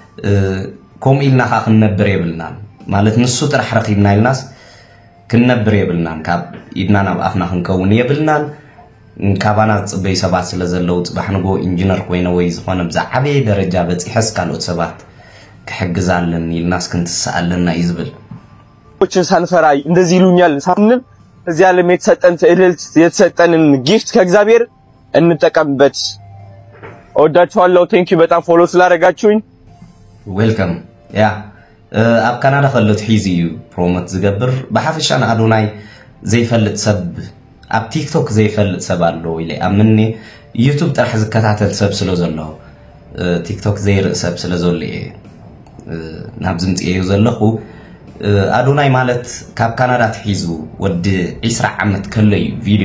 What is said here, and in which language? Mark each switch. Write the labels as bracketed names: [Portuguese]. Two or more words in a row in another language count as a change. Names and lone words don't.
[Tigrinya] ከምኢልና ኻ ክንነብር የብልና ማለት ንሱ ጥራሕ ረኺብና ኢልናስ ክንነብር የብልና ካብ ኢድና ናብ ኣፍና ክንከውን የብልና ካባና ጽበይ ሰባት ስለ ዘለው ጽባሕ ንጎ ኢንጂነር ኮይነ ወይ ዝኾነ ብዛዕበየ ደረጃ በፂሐስ ካልኦት ሰባት ክሕግዛለን ኢልናስ ክንትስኣለና ይዝብል [Amharic] ኦችን ሳንፈራ እንደዚህ ይሉኛል ሳንል እዚህ ዓለም የተሰጠን ትዕልልት የተሰጠንን ጊፍት ከእግዚአብሔር እንጠቀምበት ወዳችኋለሁ [English] thank you [Amharic] በጣም ፎሎ ስላደረጋችሁኝ [Tigrinya] ዌልካም ያ ኣብ ካናዳ ከሎት ሒዚዩ ፕሮሞት ዝገብር በሐፍሻና አዶናይ ዘይፈልጥ ሰብ ኣብ ቲክቶክ ዘይፈልጥ ሰብ ኣሎ ኢለ ኣምኒ ዩቲዩብ ጥራሕ ዝከታተል ሰብ ስለ ዘሎ ቲክቶክ ዘይርኢ ሰብ ስለ ዘሎ ናብ ዝምጽእዩ ዘለኹ አዶናይ ማለት ካብ ካናዳ ትሒዙ ወዲ 20 ዓመት ከለዩ ቪዲዮ